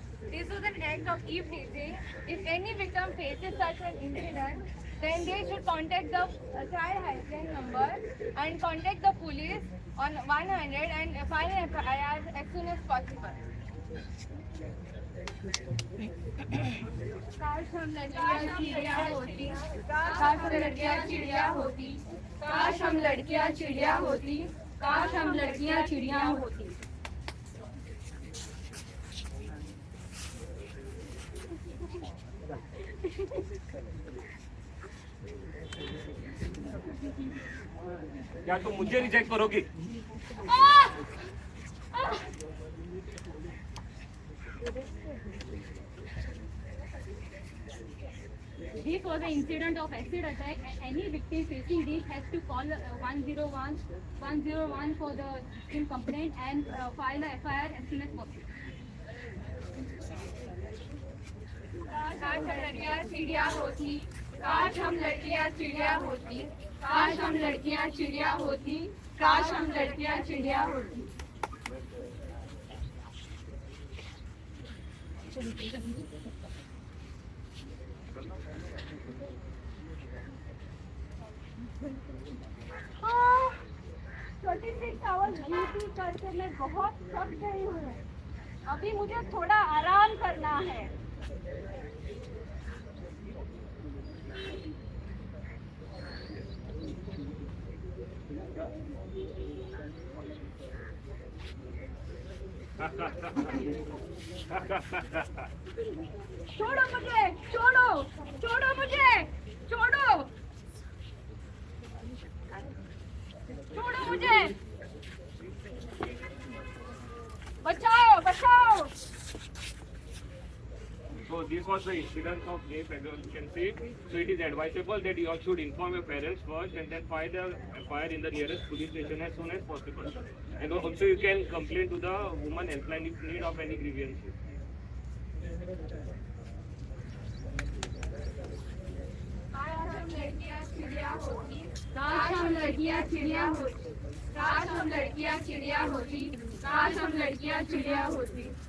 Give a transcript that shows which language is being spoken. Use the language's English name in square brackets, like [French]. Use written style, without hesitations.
[English] This was an act of eavesdropping. If any victim faces such an incident, then they should contact the child helpline number and contact the police on 100 and file an FIR as soon as possible. [Hindi] काश हम लड़कियां चिड़िया होती, काश हम लड़कियां चिड़िया होती, काश हम लड़कियां चिड़िया होती, काश हम लड़कियां चिड़िया होती। क्या तुम मुझे रिजेक्ट करोगी? [English] This was an incident of acid attack, and any victim facing this has to call 101 for the victim complaint and file a FIR as soon as possible. [Hindi] काश हम लड़कियां चिड़िया होती, काश हम लड़कियां चिड़िया होती, काश हम लड़कियां चिड़िया होती, काश हम लड़कियां चिड़िया होती। हाँ, 26 आवर्स ड्यूटी करके मैं बहुत थक गई हूँ। अभी मुझे थोड़ा आराम करना है। छोड़ो मुझे, छोड़ो, छोड़ो मुझे, छोड़ो, छोड़ो मुझे, बचाओ, बचाओ। [English] So this was the incident of rape, as you can see. So it is advisable that you all should inform your parents first and then file the FIR in the nearest police station as soon as possible. And also you can complain to the woman helpline if need of any grievances. काश हम लड़कियां चिड़िया होती, काश हम लड़कियां चिड़िया होती, काश हम लड़कियां चिड़िया होती, काश हम लड़कियां चिड़िया होती।